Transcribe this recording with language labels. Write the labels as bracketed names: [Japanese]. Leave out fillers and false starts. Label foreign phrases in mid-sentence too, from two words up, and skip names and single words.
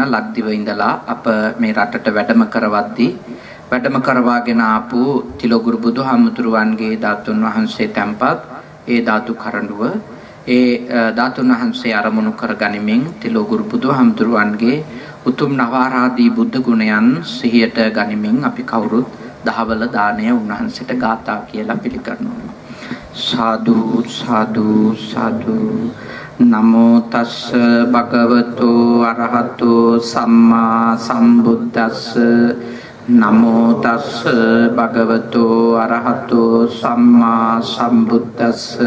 [Sinhala] ලක්දිව ඉඳලා අප මේ රටට වැඩම කරවද්දී වැඩම කරවාගෙන ආපු තිලෝගුරු බුදුහාමුදුරුවන්ගේ ධාතුන් වහන්සේ තැන්පත් ඒ ධාතු කරඬුව ඒ ධාතුන් වහන්සේ අරමුණු කරගනිමින් තිලෝගුරු බුදුහාමුදුරුවන්ගේ උතුම් නවාරාදී බුද්ධ ගුණයන් සිහියට ගනිමින් අපි කවුරුත් දහවල දාණය උන්වහන්සේට ගාථා කියලා පිළිගන්නවා. [Pali] साधु साधु साधु नमो तस् भगवतो अरहतो सम्मा सम्बुद्धस्स नमो तस् भगवतो अरहतो सम्मा सम्बुद्धस्स